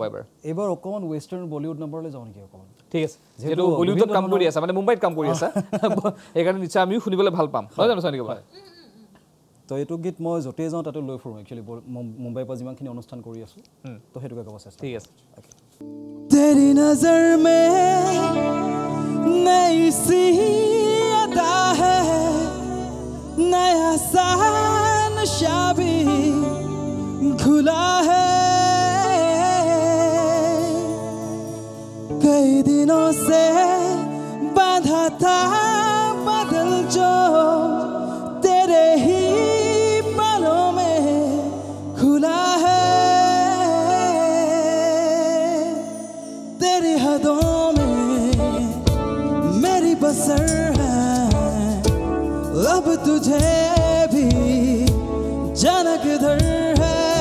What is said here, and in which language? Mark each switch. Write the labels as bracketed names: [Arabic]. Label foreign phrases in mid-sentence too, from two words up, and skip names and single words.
[Assamese] এবাৰ অকমান ওয়েস্টাৰ্ণ বলিউড নম্বৰলৈ যাওঁ নেকি অকমান ঠিক আছে যেটো বলিউডত কাম কৰি আছে মানে মুম্বাইত কাম কৰি আছে এইকাৰণে নিশ্চয় আমিও শুনিবলৈ ভাল পাম নহয় জানো চানিকা ভাই তো এইটো গীত মই য'তে যাওঁ তাতে লৈ ফুৰোঁ একচুৱেলি মুম্বাইৰ পৰা যিমানখিনি অনুষ্ঠান কৰি আছোঁ তো সেইটোকে ক'ব চেষ্টা ঠিক আছে [Hindi] तेरी नजर में नई सी अदा है नया सा नशा भी घुला है कई दिनों से बांधा था बदल जो तेरे ही बालों में खुला है तेरी हदों में मेरी बसर है अब तुझे भी जाना किधर है